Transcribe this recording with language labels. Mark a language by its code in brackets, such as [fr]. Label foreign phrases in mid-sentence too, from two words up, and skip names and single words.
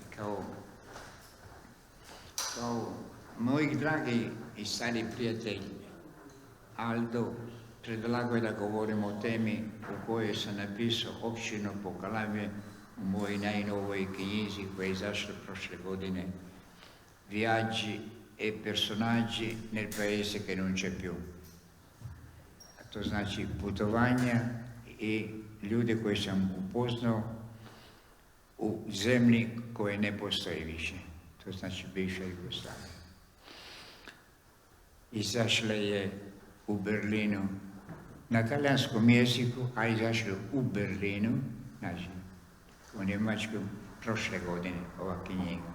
[hr] Kao moji dragi i stari prijatelj Aldo predlagao je da govorimo o temi u kojoj sam napisao opširno poglavlje u mojoj najnovoj knjizi koja je izašla prošle godine, Viaggi e personaggi nel paese che non c'è più. A to znači putovanja i ljude koje sam upoznao u zemlji koje ne postoji više. To znači bivša Jugoslavija. Izašla je u Berlinu na talijanskom jeziku, a izašla u Berlinu, znači u Njemačkoj prošle godine ova knjiga.